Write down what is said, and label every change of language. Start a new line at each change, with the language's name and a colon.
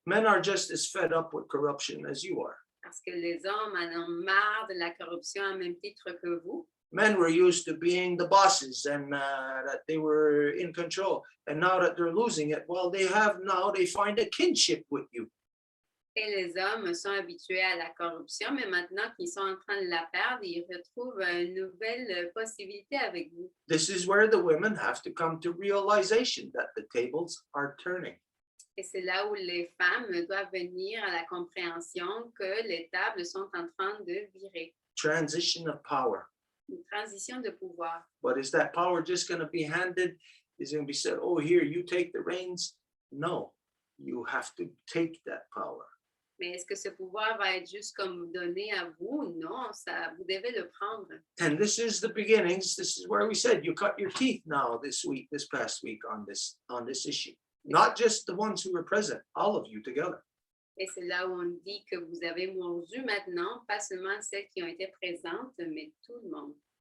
English: Men are just as fed up with corruption as you are.
French: Parce que les hommes en ont marre de la corruption à même titre que vous.
English: Men were used to being the bosses and that they were in control. And now that they're losing it, well, they find a kinship with you.
French: Et les hommes sont habitués à la corruption, mais maintenant qu'ils sont en train de la perdre, ils retrouvent une nouvelle possibilité avec vous.
English: This is where the women have to come to realization that the tables are turning.
French: Et c'est là où les femmes doivent venir à la compréhension que les tables sont en train de virer.
English: Transition of power.
French: Une transition de pouvoir.
English: But is that power just going to be handed? Is it going to be said, oh, here, you take the reins? No, you have to take that power.
French: Mais est-ce que ce pouvoir va être juste comme donné à vous? Non, ça, vous devez le prendre.
English: And this is the beginnings. This is where we said you cut your teeth now this past week on this issue. Not just the ones who were present, all of you together.
French: Et c'est là où on dit que vous avez mordu maintenant, pas seulement celles qui ont été présentes, mais tout le monde.